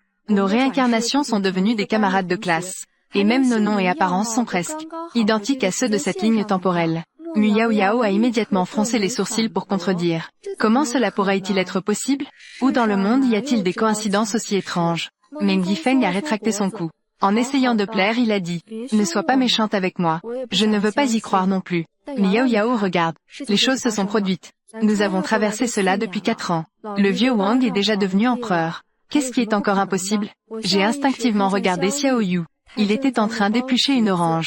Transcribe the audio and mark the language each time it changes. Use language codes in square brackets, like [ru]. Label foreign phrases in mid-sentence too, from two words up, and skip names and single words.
[fr] Nos réincarnations sont devenues des camarades de classe. Et même nos noms et apparences sont presque identiques à ceux de cette ligne temporelle. Mu Yao Yao a immédiatement froncé les sourcils pour contredire. Comment cela pourrait-il être possible? Où dans le monde y a-t-il des coïncidences aussi étranges? Meng Yifeng a rétracté son cou. En essayant de plaire, il a dit, « Ne sois pas méchante avec moi. Je ne veux pas y croire non plus. » Mais Yao Yao regarde. Les choses se sont produites. Nous avons traversé cela depuis 4 ans. Le vieux Wang est déjà devenu empereur. Qu'est-ce qui est encore impossible? J'ai instinctivement regardé Xiao Yu. Il était en train d'éplucher une orange.